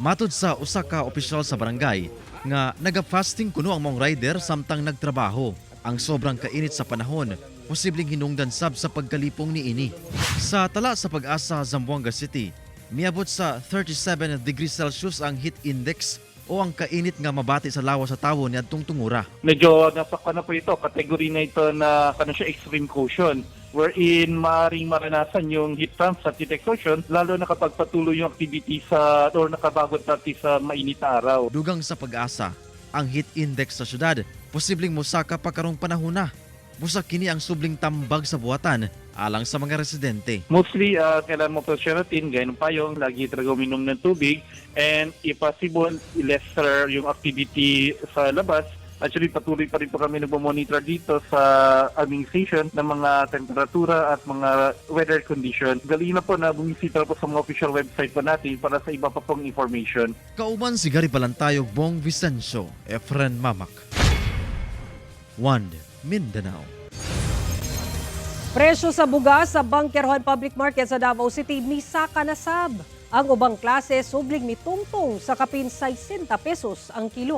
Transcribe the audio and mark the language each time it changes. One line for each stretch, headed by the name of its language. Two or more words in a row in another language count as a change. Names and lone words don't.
Cebuano: Matud sa usa ka opisyal sa barangay nga naga-fasting kuno ang mga rider samtang nagtrabaho. Ang sobrang kainit sa panahon, posibleng hinungdan sab sa pagkalipong niini. Sa tala sa Pag-asa, Zamboanga City, miabot sa 37 degrees Celsius ang
English: heat index
Cebuano: o ang kainit nga mabati sa lawas sa tawo niadtong tungura.
Filipino: Medyo nasa po ito, kategory na ito na siya
English: extreme caution,
Filipino: wherein maaaring maranasan yung
English: heat pump
Filipino: at
English: heat exhaustion,
Filipino: lalo na kapag patuloy yung activity sa or nakabagot natin sa mainit na araw. Dugang sa Pag-asa, ang
English: heat index
Filipino: sa syudad posibleng mosaka pa karong panahon na. Busa kini ang subling tambag sa buhatan alang sa mga residente. Mostly, kailangan mo pasyaratin, gaya ng payong, lagi talaga uminom ng tubig,
English: and if possible, lesser yung activity
Filipino: sa labas. Actually, patuloy pa rin po kami nagmamonitor dito sa aming station ng mga temperatura at mga
English: weather condition.
Filipino: Galing na po na bumisita po sa mga official website po natin para sa iba pa pong information.
Cebuano: Kauban si Gary Balantayog, Bong Vicencio, Efren Mamak. 1 Mindanao. Presyo sa bugas sa Bangkerhon Public Market sa Davao City misaka na sab. Ang ubang klase subling ni tungtong sa kapin 60 pesos ang kilo.